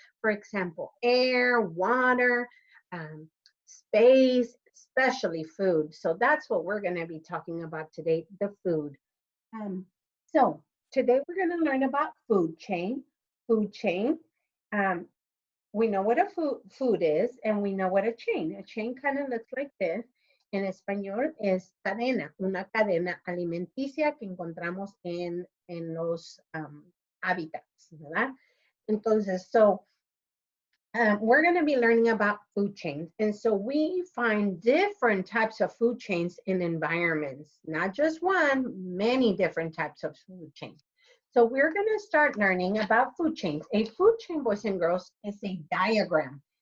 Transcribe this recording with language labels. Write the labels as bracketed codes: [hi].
[en] For example, air, water, space, especially food. So that's what we're gonna be talking about today, the food. So today we're gonna learn about food chain. Food chain. Um, we know what a food is and we know what a chain. A chain kind of looks like this. [es] En español es cadena, una cadena alimenticia que encontramos en los hábitats, ¿verdad? [en] Entonces, we're going to be learning about food chains. And so we find different types of food chains in environments, not just one, many different types of food chains. So we're going to start learning about food chains. A food chain, boys and girls, is a diagram.